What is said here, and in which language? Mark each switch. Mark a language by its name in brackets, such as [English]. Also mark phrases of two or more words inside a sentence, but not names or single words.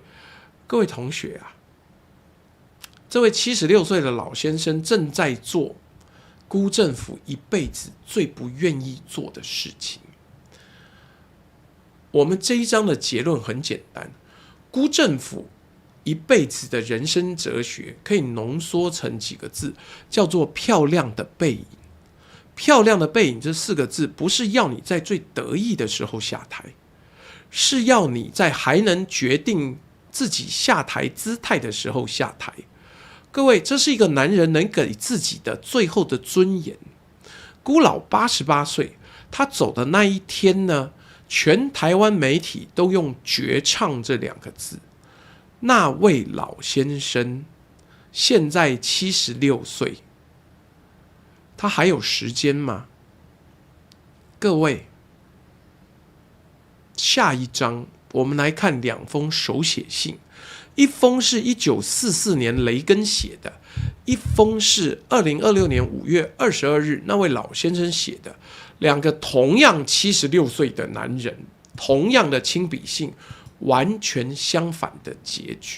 [Chinese] 各位同學啊，這位76歲的老先生正在做辜政府一輩子最不願意做的事情。我們這一章的結論很簡單，辜政府一輩子的人生哲學可以濃縮成幾個字，叫做漂亮的背影。漂亮的背影這4個字，不是要你在最得意的時候下台，是要你在還能決定自己下台姿態的時候下台。各位，這是一個男人能給自己的最後的尊嚴。辜老88歲，他走的那一天呢，全台灣媒體都用絕唱這2個字。那位老先生現在76歲，他還有時間嗎？各位，下一章我們來看2封手寫信，一封是1944年雷根寫的，一封是2026年5月22日那位老先生寫的。2個同樣76歲的男人，同樣的親筆信，完全相反的結局。